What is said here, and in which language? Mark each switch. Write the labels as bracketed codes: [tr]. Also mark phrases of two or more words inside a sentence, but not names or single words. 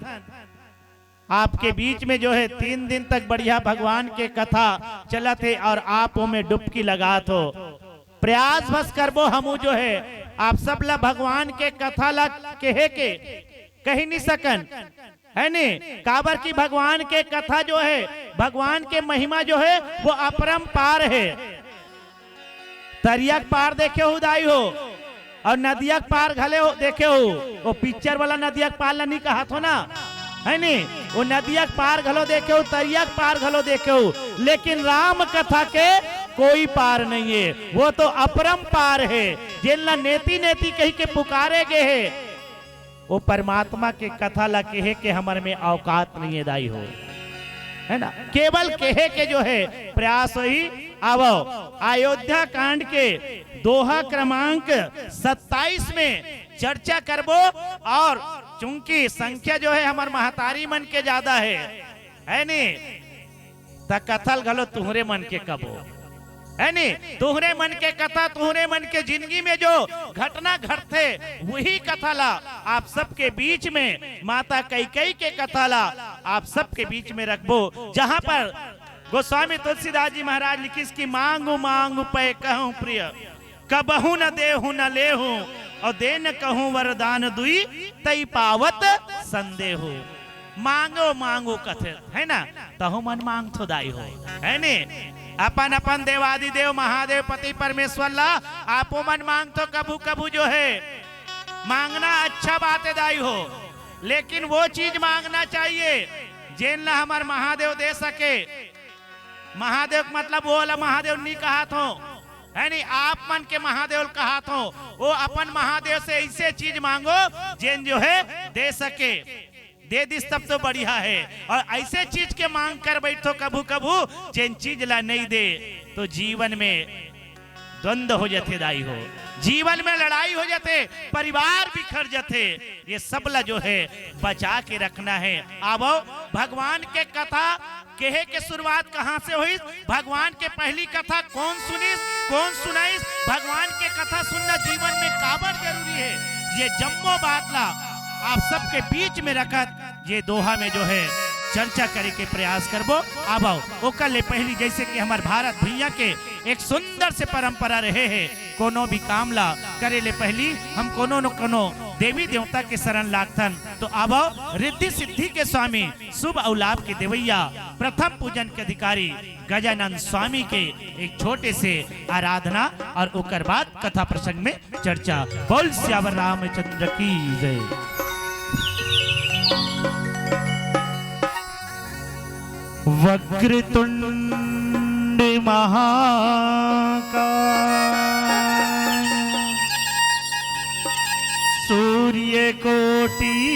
[hne] आपके बीच में जो है 3 दिन तक बढ़िया भगवान के कथा चलत है और आप में डुबकी लगात हो। प्रयास बस करबो हमू जो है आप सब ला भगवान के कथा ला कहे के कही नहीं सकन है ने, काबर की भगवान के कथा जो है, भगवान के महिमा जो है वो अपरंपार है। तरिया पार देखे हो दाई हो, और नदिया पार घले हो देखे हो, वो पिक्चर वाला नदिया पार ला नहीं कहा थो ना है नी, वो नदिया पार घलो देखे हो, तरिया पार घलो देखे हो, लेकिन राम कथा के कोई पार नहीं है, वो तो अपरम पार है। जिनला [sa] नेति नेति [hne] कही के पुकारे गए है, वो परमात्मा के कथा ला कहे के हमारे में औकात नहीं है दाई हो, है ना। केवल कहे के जो है प्रयास ही आवो। अयोध्या कांड के दोहा क्रमांक 27 में चर्चा करबो, और चूंकि संख्या जो है हमार महतारी मन के ज्यादा है नी, त कथल घलो तुहरे मन के कबो है नी, तुहरे मन के कथा, तुहरे मन के जिंदगी में जो घटना घटते वही कथा ला आप सबके बीच में, माता कैकेयी के कथा ला आप सबके बीच में रखबो, जहां पर गोस्वामी तुलसीदास जी महाराज लिखिस की [awa] मांगू मांगू पे कहूं प्रिय, कबहू न देहू न लेहू, और दे न कहूं वरदान दुई, तई पावत संदेहू। [hne] मांगो मांगो कथे है ना, तहु मन मांग थो दाई हो है ने, अपन अपन देवादि देव महादेव पति परमेश्वर ला आपो मन मांग तो कभू कभू जो है मांगना अच्छा बात है दाई हो, लेकिन वो चीज मांगना चाहिए जिन ला हमार महादेव दे सके। महादेव मतलब वो वाला महादेव नहीं कहा थो है नहीं, आप मन के महादेव कहा थो, वो अपन महादेव से ऐसे चीज मांगो जिन जो है दे सके, दे दिस तब तो बढ़िया है। और ऐसे चीज के मांग कर बैठो कभू कभू जिन चीज ला नहीं दे तो जीवन में द्वंद्व हो जाते दाई हो, जीवन में लड़ाई हो जाते, परिवार बिखर जाते। ये सब ला जो है बचा के रखना है। आवो भगवान के कथा कहे के शुरुआत कहाँ से हुई, भगवान के पहली कथा कौन सुनिस कौन सुनाइस, भगवान के कथा सुनना जीवन में काबर जरूरी है, ये जम्मो बात ला आप सबके बीच में रखत ये दोहा में जो है चर्चा करे के प्रयास करबो। आबाओ ओकर ले पहली जैसे कि हमार भारत भैया के एक सुंदर से परंपरा रहे है, कोनो भी काम ला करे ले पहली हम कोनो न कोनो देवी देवता के शरण लागथन। तो आबाओ रिद्धि सिद्धि के स्वामी शुभ औलाभ के देवैया प्रथम पूजन के अधिकारी गजानंद स्वामी के एक छोटे से आराधना और ओकर बाद कथा प्रसंग में चर्चा। बोल श्यावर रामचंद्र की जय। [sa] वक्रतुंड महाकाय सूर्य कोटि